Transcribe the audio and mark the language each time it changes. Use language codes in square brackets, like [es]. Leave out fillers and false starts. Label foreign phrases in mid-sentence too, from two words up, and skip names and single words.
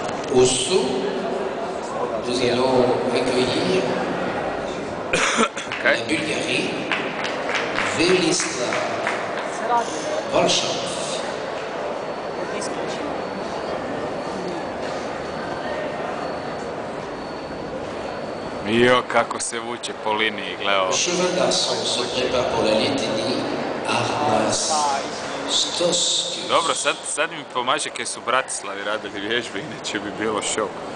[fr] Au saut, nous allons accueillir la Bulgarie, Velislav Volchov. [hr] Jo, kako se vuče po liniji, gledao. [fr] Le cheval garçon se prépare pour la Lettonie, Arnas Stoski. [hr] Dobro, sad mi pomaže kaj su Bratislavi radili vježbe, inače bi bilo šok.